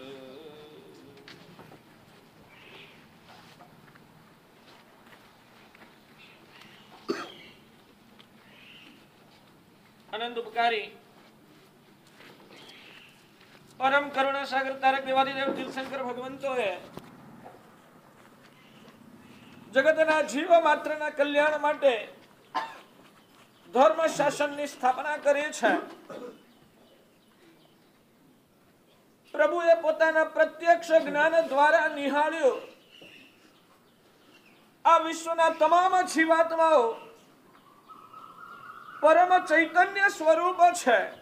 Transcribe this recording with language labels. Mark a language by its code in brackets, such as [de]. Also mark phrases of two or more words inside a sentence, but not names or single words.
[gu] અનંત ઉપકારી પરમ કરુણા સાગર તારક દેવાદિદેવ તીર્થંકર ભગવંતોએ જગતના જીવ માત્રના કલ્યાણ માટે ધર્મ શાસનની સ્થાપના કરી છે। પ્રભુએ પોતાના પ્રત્યક્ષ જ્ઞાન દ્વારા નિહાળ્યો આ વિશ્વના તમામ જીવાત્માઓ પરમ ચૈતન્ય સ્વરૂપ છે।